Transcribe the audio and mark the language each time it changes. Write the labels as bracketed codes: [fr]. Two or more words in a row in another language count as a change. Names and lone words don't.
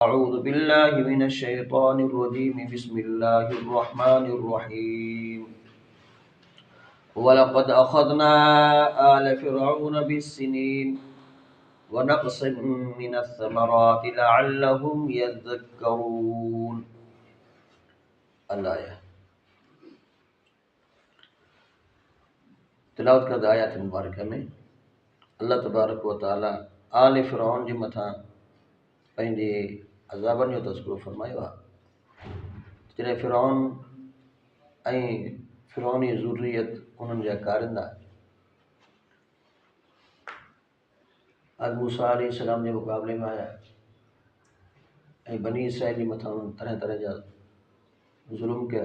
[ar] أعوذ بالله من الشيطان الرجيم بسم الله الرحمن الرحيم ولقد أخذنا آل فرعون بالسنين ونقص من الثمرات لعلهم يذكرون الآية [sd] तिलावत कर आयत मुबारक में [ar] الله تبارك وتعالى [sd] आल फिरौन जे मथां पंहिंजे अज़ाबनि जो तज़किरो फरमायो आहे। जॾहिं फिरौन ऐं फिरौनी ज़ुर्रियत उन्हनि जा कारिंदा आज मूसा अलैहिस्सलाम जे मुक़ाबले में आया ऐं बनी इसराइल जे मथां उन्हनि तरह तरह जा ज़ुल्म कया।